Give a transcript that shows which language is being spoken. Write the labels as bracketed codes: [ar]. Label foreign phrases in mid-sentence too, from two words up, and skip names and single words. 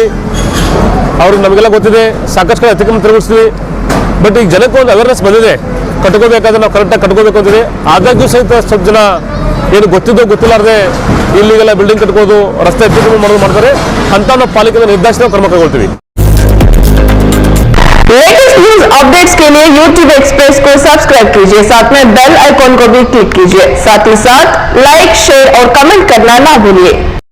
[kn] ಅವ್ರಿಗೆ ನಮಗೆಲ್ಲ ಗೊತ್ತಿದೆ, ಸಾಕಷ್ಟು ಕಡೆ ಅತಿಕ್ರಮಣ ತಿರುಗಿಸ್ತೀವಿ. ಬಟ್ ಈಗ ಜನಕ್ಕೆ ಒಂದು ಅವೇರ್ನೆಸ್ ಬಂದಿದೆ, ಕಟ್ಕೋಬೇಕಾದ್ರೆ ನಾವು ಕರೆಕ್ಟಾಗಿ ಕಟ್ಕೋಬೇಕು ಅಂತಿದೆ. ಆದಾಗ್ಯೂ ಸಹಿತ ಸ್ವಲ್ಪ ಜನ ಏನು ಗೊತ್ತಿದ್ದೋ ಗೊತ್ತಿಲ್ಲಾರ್ದೆ ಇಲ್ಲಿಗೆಲ್ಲ ಬಿಲ್ಡಿಂಗ್ ಕಟ್ಕೋದು, ರಸ್ತೆ ಅತಿಕ್ರಮಣ ಮಾಡೋದು ಮಾಡ್ತಾರೆ. ಅಂತ ನಾವು ಪಾಲಿಕೆಯಿಂದ ನಿರ್ದೇಶನ ಕ್ರಮ ಕೈಗೊಳ್ತೀವಿ. [en] latest news updates [hi] के लिए YouTube एक्सप्रेस को सब्सक्राइब कीजिए, साथ में [en] bell icon [hi] को भी क्लिक कीजिए, साथ ही साथ लाइक, शेयर और कमेंट करना ना भूलिए।